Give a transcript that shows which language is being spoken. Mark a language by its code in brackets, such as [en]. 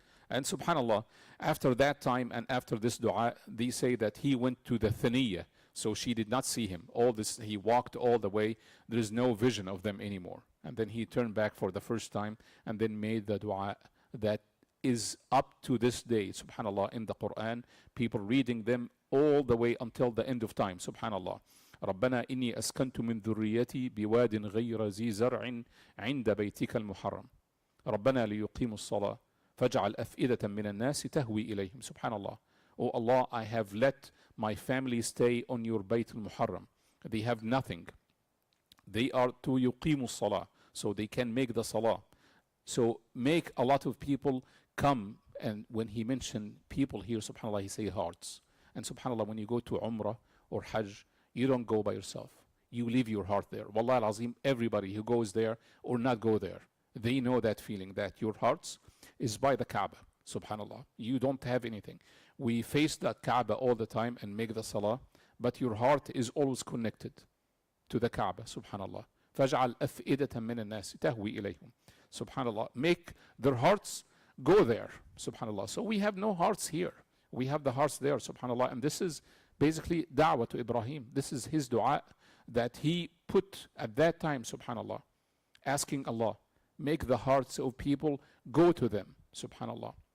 [en] And subhanallah, after that time and after this dua, they say that he went to the Thaniya, so she did not see him. All this, he walked all the way. There is no vision of them anymore. And then he turned back for the first time and then made the dua that is up to this day, subhanallah, in the Quran. People reading them all the way until the end of time, subhanallah. [ar] ربنا إني أسكنت من ذريتي بواد غير ذي زرع عند بيتك المحرم ربنا ليقيموا الصلاة فاجعل أفئدة من الناس تهوي إليهم. Subhanallah. [en] Oh Allah, I have let my family stay on your Bayt al-Muharram. They have nothing. They are to yuqimu salah, so they can make the salah. So make a lot of people come, and when he mentioned people here, subhanallah, he say hearts. And subhanallah, when you go to Umrah or Hajj, you don't go by yourself. You leave your heart there. Wallah al-Azim, everybody who goes there or not go there, they know that feeling that your hearts is by the Kaaba, subhanallah. You don't have anything. We face that Kaaba all the time and make the salah, but your heart is always connected to the Kaaba, subhanallah. [ar] فَاجْعَلْ أَفْئِدَةً مِّنَ النَّاسِ تَهْوِي إِلَيْهِمْ. Subhanallah. [en] Make their hearts go there, subhanallah. So we have no hearts here. We have the hearts there, subhanallah. And this is basically da'wah to Ibrahim. This is his dua that he put at that time, subhanallah, asking Allah, make the hearts of people go to them, subhanallah.